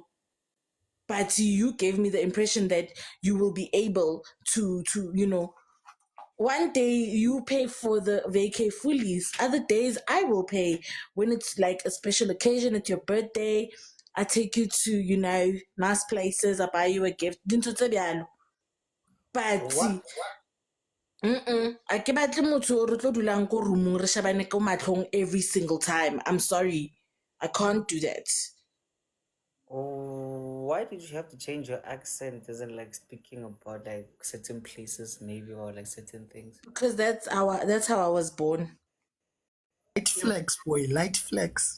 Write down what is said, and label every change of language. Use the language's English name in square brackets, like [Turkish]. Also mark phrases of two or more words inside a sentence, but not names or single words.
[English] But you gave me the impression that you will be able to one day you pay for the vacay fully. Other days I will pay. When it's like a special occasion, it's your birthday, I take you to, nice places, I buy you a gift. [Southern Sotho] But I ke batle motho o re tlo dulang ko roomong re shebane ko matlhong [English] every single time. I'm sorry. I can't do that. why did you have to change your accent? Isn't like speaking about like certain places maybe or like certain things? Because that's how I was born. Light flex, boy. Light flex.